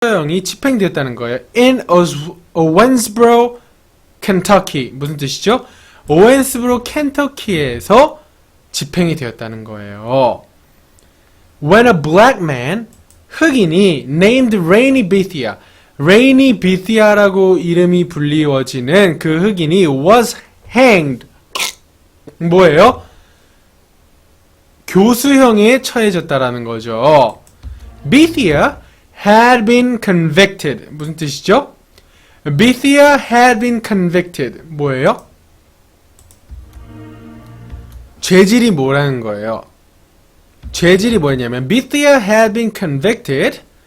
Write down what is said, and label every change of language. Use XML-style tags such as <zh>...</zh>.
<ko>형이 집행되었다는 거예요.</ko> <en>In Owensboro, Kentucky.</en> <ko>무슨 뜻이죠? 오웬스브로 켄터키에서 집행이 되었다는 거예요.</ko> <en>When a black man,</en> <ko>흑인이</ko> <en>named Rainy Bethia,</en> <ko>Rainy Bethia라고 이름이 불리워지는 그 흑인이</ko> <en>was hanged.</en> <ko>뭐예요? 교수형에 처해졌다라는 거죠.</ko> <en>Bethia had been convicted.</en> <ko>무슨 뜻이죠?</ko> <en>Bethia had been convicted.</en> <ko>뭐예요? 죄질이 뭐라는 거예요? 죄질이 뭐였냐면</ko> <en>Bethia had been convicted.</en>